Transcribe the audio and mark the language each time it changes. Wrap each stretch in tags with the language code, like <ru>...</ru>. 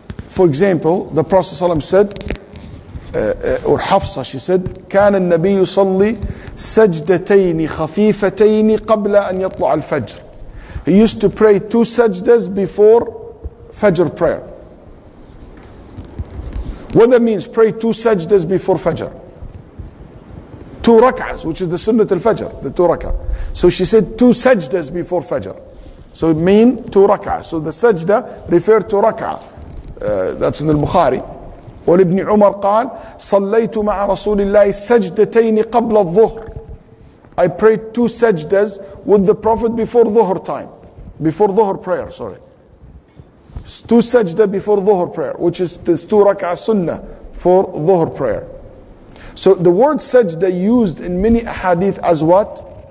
<en>For example, the Prophet ﷺ said, or Hafsa, she said,</en> <ar>كان النبي يصلي سجدتين خفيفتين قبل أن يطلع الفجر.</ar> <en>He used to pray 2 sajdas before Fajr prayer. What that means, pray 2 sajdas before Fajr. 2 rak'ahs, which is the Sunnat al-Fajr, the 2 rak'ah. So she said 2 sajdas before Fajr. So it means 2 rak'ahs. So the sajda referred to rak'ah. That's in the Bukhari.</en> <ar>ولابن عمر قال صليت مع رسول الله سجدتين قبل الظهر.</ar> <en>I prayed 2 sajdas with the Prophet before dhuhr time. Before dhuhr prayer, sorry. 2 sajda before dhuhr prayer, which is this 2 rak'ah sunnah for dhuhr prayer. So the word sajda used in many ahadith as what?</en>